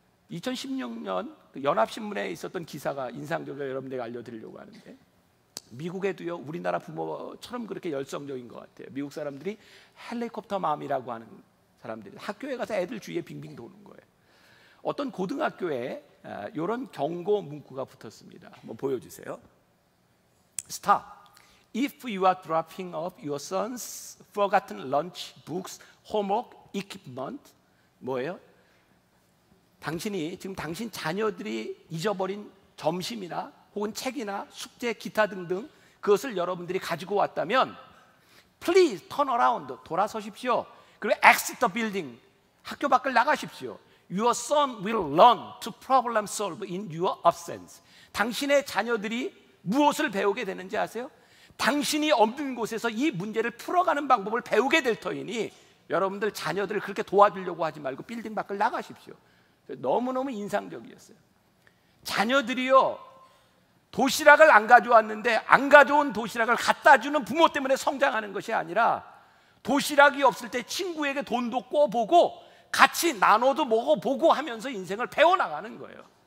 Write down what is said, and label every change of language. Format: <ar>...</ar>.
<ko>2016년 연합신문에 있었던 기사가 인상적으로 여러분들에게 알려드리려고 하는데, 미국에도요, 우리나라 부모처럼 그렇게 열성적인 것 같아요. 미국 사람들이 헬리콥터 맘이라고 하는 사람들이 학교에 가서 애들 주위에 빙빙 도는 거예요. 어떤 고등학교에 이런 경고 문구가 붙었습니다. 한번 보여주세요. Stop.</ko> <en>If you are dropping off your son's forgotten lunch, books, homework, equipment,</en> <ko>뭐예요? 당신이 지금 당신 자녀들이 잊어버린 점심이나 혹은 책이나 숙제, 기타 등등 그것을 여러분들이 가지고 왔다면</ko> <en>Please turn around,</en> <ko>돌아서십시오. 그리고</ko> <en>exit the building,</en> <ko>학교 밖을 나가십시오.</ko> <en>Your son will learn to problem solve in your absence.</en> <ko>당신의 자녀들이 무엇을 배우게 되는지 아세요? 당신이 없는 곳에서 이 문제를 풀어가는 방법을 배우게 될 터이니 여러분들 자녀들을 그렇게 도와주려고 하지 말고 빌딩 밖을 나가십시오. 너무너무 인상적이었어요. 자녀들이요, 도시락을 안 가져왔는데 안 가져온 도시락을 갖다 주는 부모 때문에 성장하는 것이 아니라 도시락이 없을 때 친구에게 돈도 꿔보고 같이 나눠도 먹어보고 하면서 인생을 배워나가는 거예요.</ko>